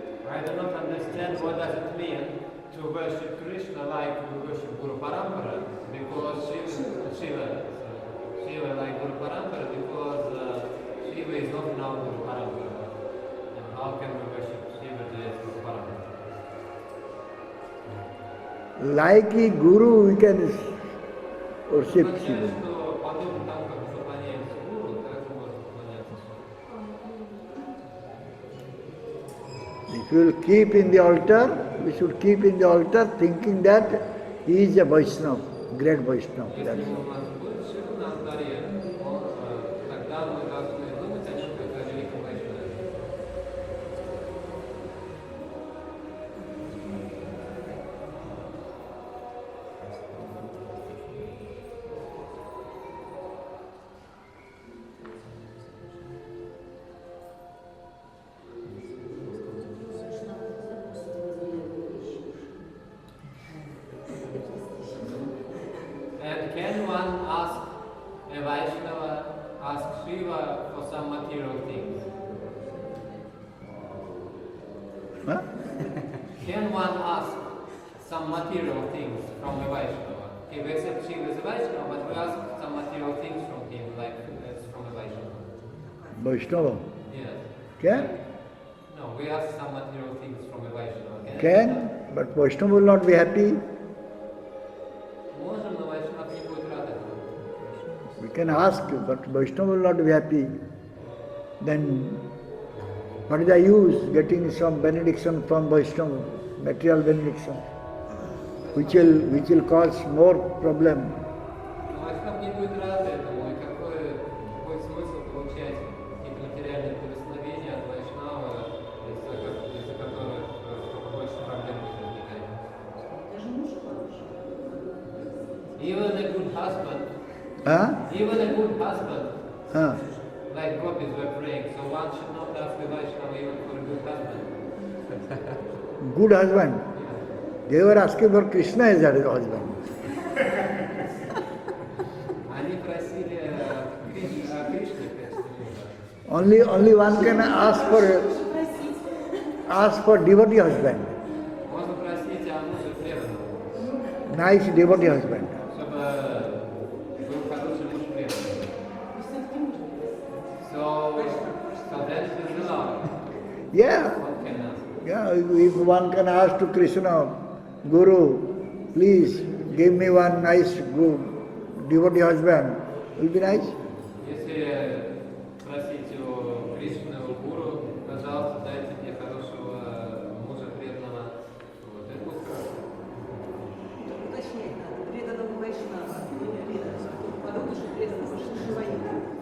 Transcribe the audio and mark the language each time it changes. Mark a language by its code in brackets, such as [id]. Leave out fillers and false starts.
[en] I do not understand what does it mean to worship Krishna like we worship Guru Parampara, because Shiva like Guru Parampara, because Shiva is not now Guru Parampara. And how can we worship Shiva as Guru Parampara? Like a guru, we can worship Shiva. [ru] Что подобно тому, как мы поклоняемся Гуру, так мы можем поклоняться Шиве. [en] If we will keep in the altar, we should keep in the altar thinking that he is a Vaishnava, great Vaishnava. [ru] Если [en] That's [ru] у нас будет Шива на алтаре, тогда мы должны думать о нем как о великом Вайшнаве. [en] And can one ask a Vaishnava, ask Shiva for some material things? Huh? Can one ask some material things from a Vaishnava? Okay, we accept Shiva as a Vaishnava, but we ask some material things from him, like as from a Vaishnava. Vaishnava. Yes. Can? No, we ask some material things from a Vaishnava. Can, but Vaishnava will not be happy. [ru] Можем, но Вайшнав не будет рад этому. [en] We can ask, but Vaishnava will not be happy. Then what is the use getting some benediction from Vaishnava, material benediction, which will cause more problem. [ru] Но Вайшнав не будет рад этому, и какой смысл получать какие-то материальные благословения от Вайшнава, из-за которых только больше проблем возникает. Даже муж хороший. [en] Even a good husband, Huh? even a good husband, Huh? like gopis were praying, so one should not ask a Vaishnava even for a good husband. Good husband. They were asking for Krishna as their husband. [ru] Они просили Кришне в качестве мужа. [en] Only one can ask for devotee husband, [ru] Можно просить о муже преданного, [en] nice devotee husband. [ru] чтобы был хороший муж преданный. [en] So that is the law. Yeah, One can ask. yeah. If one can ask to Krishna, Guru, please give me one nice good devotee husband, will be nice. [ru] Если просить у Кришны, у Гуру, пожалуйста, дайте мне хорошего мужа преданного, вот это будет хорошо. Уточнять надо. Преданному Вайшнава, не преданному. Подумай, что преданному Шиваиду.